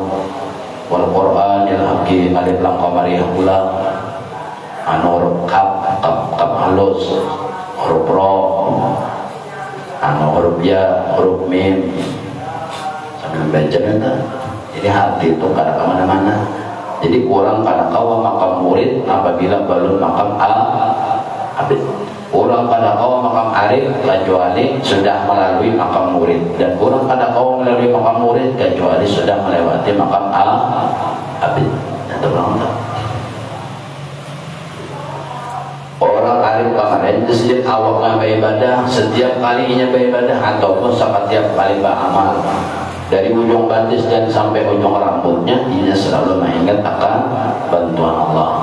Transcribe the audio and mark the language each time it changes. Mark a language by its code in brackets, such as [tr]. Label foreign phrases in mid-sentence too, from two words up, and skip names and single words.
[id] Al-Quran yang lagi alif lam qamariyah pula, huruf kaf halus, huruf ro, huruf ya, huruf mim. [bjn] Sambil baca nanti, jadi hati itu kada kemana-mana. Jadi kurang kada kawa makam murid apabila belum makam abid. Kurang kada kawa makam arif kecuali sudah melalui makam murid, dan kurang kada kawa melalui makam murid kecuali sudah melewati makam abid. Itu berapa? [id] Orang arif kemarin setiap awaknya beribadah, setiap kalinya beribadah ataupun setiap kali beramal, dari ujung batis dan sampai ujung rambutnya, dia selalu mengingat akan bantuan Allah.